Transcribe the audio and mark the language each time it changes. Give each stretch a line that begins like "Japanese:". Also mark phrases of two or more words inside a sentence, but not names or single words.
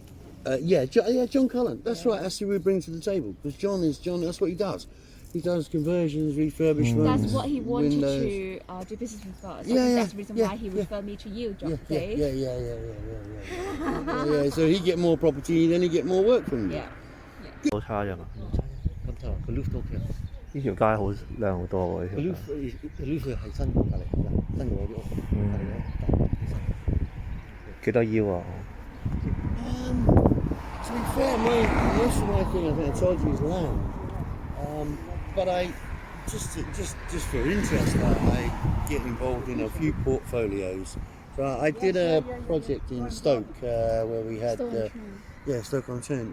English: John Cullen. That's right. That's who we bring to the table. Because John. That's what he does. He does conversions, refurbishments. That's what he wanted windows. to do business with us. Yeah, That's the reason yeah, why he yeah. referred me to you, John. Yeah. Yeah. So he get more property, then he get more work from you. Yeah.
Cantonese: 好差啫嘛，咁就佢 roof 都 OK。呢條街好靚好多喎，呢佢條街 roof 係新嘅隔離，新嘅嗰啲屋，隔離幾多腰啊？
English: To be fair, most of my thing I think I told you is land. But I just for interest, I get involved in a few portfolios. So I did a project in Stoke where we had Stoke-on-Trent.